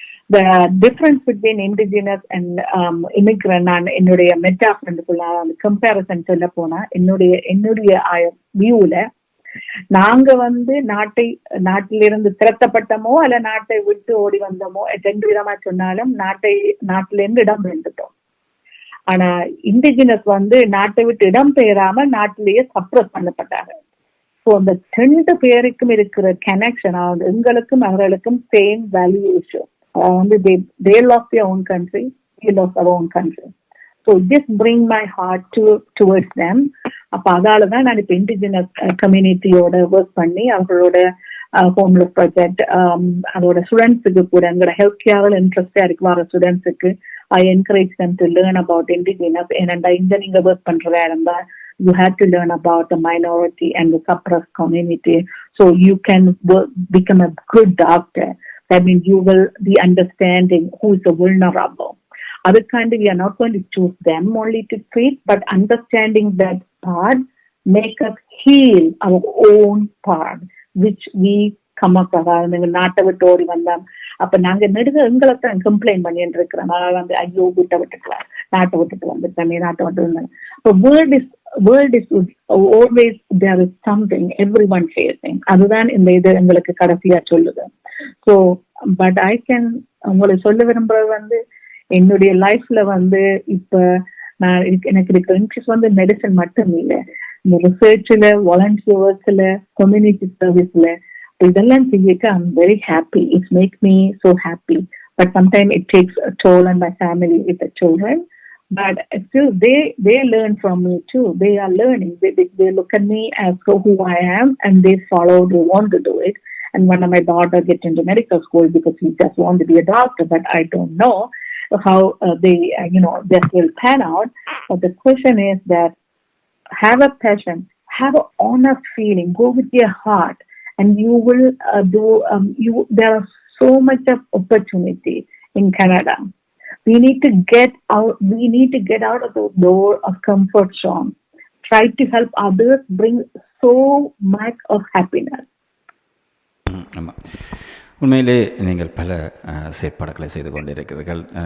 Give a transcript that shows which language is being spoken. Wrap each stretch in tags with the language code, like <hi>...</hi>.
<en>The difference between indigenous and immigrant,</en> <ta>நான் என்னுடைய மெட்டாஃப்ரெண்டுக்குள்ள comparison சொல்ல போனா என்னுடைய வியூல நாங்க வந்து நாட்டிலிருந்து திரட்டப்பட்டமோ அல்ல நாட்டை விட்டு ஓடி வந்தோமோ ரெண்டு விதமா சொன்னாலும் நாட்டிலிருந்து இடம் பெயர்ந்துட்டோம். ஆனா இண்டிஜினஸ் வந்து நாட்டை விட்டு இடம் பெயராம நாட்டிலேயே சப்ரஸ் பண்ணப்பட்டாங்க. ஸோ அந்த 2 பேருக்கும் இருக்கிற கனெக்ஷன், எங்களுக்கும் அவர்களுக்கும் சேம் வேல்யூ இஷ்யூ. வந்து</ta> <en>they lost their own country, we lost our own country. So just bring my heart towards them.</en> <ta>அப்போ அதால தான் நான் இப்போ இண்டிஜினஸ் கம்யூனிட்டியோட ஒர்க் பண்ணி அவங்களோட ஹோம்லெஸ் ப்ராஜெக்ட், அதோட ஸ்டூடெண்ட்ஸுக்கு கூட எங்களோட ஹெல்த் கேரில் இன்ட்ரெஸ்டாக இருக்கு வர ஸ்டூடெண்ட்ஸுக்கு</ta> <en>I encourage them to learn about indigenous.</en> <ta>ஏன்னா இங்க நீங்க ஒர்க் பண்றதா இருந்தா</ta> <en>you have to learn about the minority and the suppressed community so you can become a good doctor. That means you will be understanding who is the vulnerable. Other kind, we are not going to choose them only to treat, but understanding that part make us heal our own part, which we come up with.</en> <ta>நாட்டை விட்டு ஓடி வந்தோம். அப்ப நாங்க நெடுக எங்களை தான் complaint பண்ணிட்டு இருக்கிறோம். வந்து ஐயோ வீட்டை விட்டுக்கலாம், நாட்டை விட்டுட்டு வந்துட்டேன், நாட்டை விட்டு வந்தேன்.</ta> <en>World is always there is something everyone facing.</en> <ta>அதுதான் இந்த இது எங்களுக்கு கடைசியா சொல்லுது.</ta> <en>so but I can</en> <ta>உங்களுக்கு சொல்ல விரும்புறது வந்து என்னுடைய லைஃப்ல வந்து இப்ப நான் எனக்கு இருக்கிற இன்ட்ரெஸ்ட் வந்து மெடிசன் மட்டும் இல்லை, இந்த ரிசர்ச்ல, வாலண்டியர் ஒர்க்ல, கம்யூனிட்டி சர்வீஸ்ல இதெல்லாம் செய்யிட்டு</ta> <en>I'm very happy. It makes me so happy. But sometimes it takes a toll on my family with the children. But still they learn from me too. They are learning. They look at me as who I am and they follow, they want to do it. And one of my daughter get into medical school because he just want to be a doctor, but I don't know how they that will pan out. But the question is that have a passion, have an honest feeling, go with your heart, and you will there are so much of opportunity in Canada. We need to get out of the door of comfort zone. Try to help others, bring so much of happiness.</en> <ta>ஆமாம், உண்மையிலே நீங்கள் பல செயற்பாடுகளை செய்து கொண்டிருக்கிறீர்கள்.</ta>